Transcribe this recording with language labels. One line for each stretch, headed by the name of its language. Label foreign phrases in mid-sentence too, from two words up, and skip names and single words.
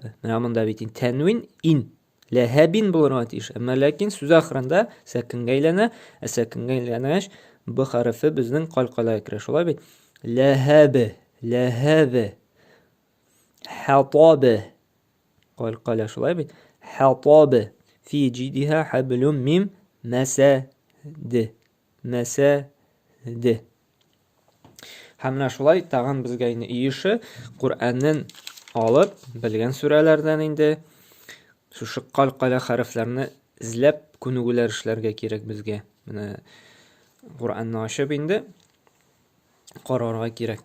Tatar: Менә монда бит тәнвин ин. Ләһәбин булырга тиеш. Әмма ләкин сүз ахырында сәкенгә әйләнә, сәкенгә әйләнәш б хәрефе безнең калкала керә. Шулай бит? Ләһәб. Хатаб. Калкала, шулай бит?
Arabic: حطب في جيدها حبل من مسد.
Tatar: Мәсәд. Һәм менә шулай тагын безгә инде иеше Коръәннән алып белгән сүрәләрдән инде шушы калькалә хәрефләрне эзләп күнегүләр эшләргә кирәк безгә. Менә Коръәнне ачып инде карарга кирәк.